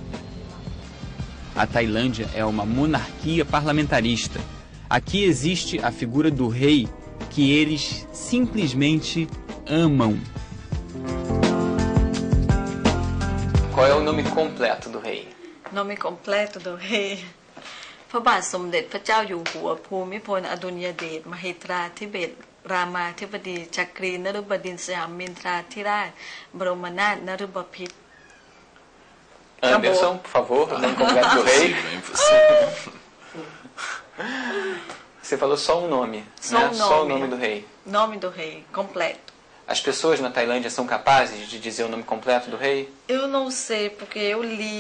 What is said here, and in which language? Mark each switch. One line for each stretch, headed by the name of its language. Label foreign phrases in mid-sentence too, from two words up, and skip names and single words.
Portuguese: A Tailândia é uma monarquia parlamentarista. Aqui existe a figura do rei, que eles simplesmente amam. Qual é o nome completo do rei? Nome completo do rei พระบาทสมเด็จพระเจ้าอยู่หัวภูมิพลอดุลยเดชมหิตราธิเบศรรามาธิบดีจักรีนฤบดินทร์สยามมินทราธิราชบรมนาถนฤบพิตร Anderson, por favor, o nome completo do rei. Você falou só um nome, Só o nome do rei. Nome do rei, completo. As pessoas na Tailândia são capazes de dizer o nome completo do rei? Eu não sei, porque eu li...